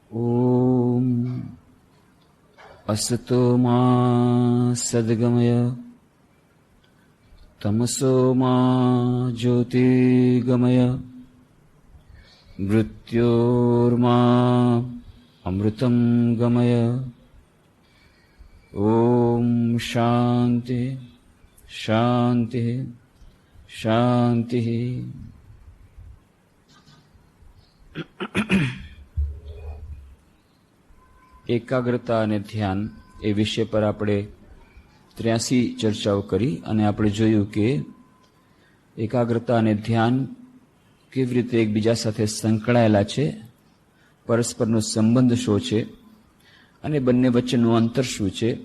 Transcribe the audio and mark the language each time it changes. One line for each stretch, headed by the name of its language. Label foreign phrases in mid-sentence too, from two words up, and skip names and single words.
Sanskrit: ओम असतो मा सद्गमय तमसो मा ज्योतिर्गमय मृत्योर्मा अमृतं गमय। ओम शांति शांति शांति।
Gujarati: એકાગ્રતા અને ધ્યાન એ વિષય પર આપણે 83 ચર્ચાઓ કરી અને આપણે જોયું કે એકાગ્રતા અને ધ્યાન કેવી રીતે એકબીજા સાથે સંકળાયેલા છે, પરસ્પરનો સંબંધ શું છે અને બંને વચ્ચેનું અંતર શું છે,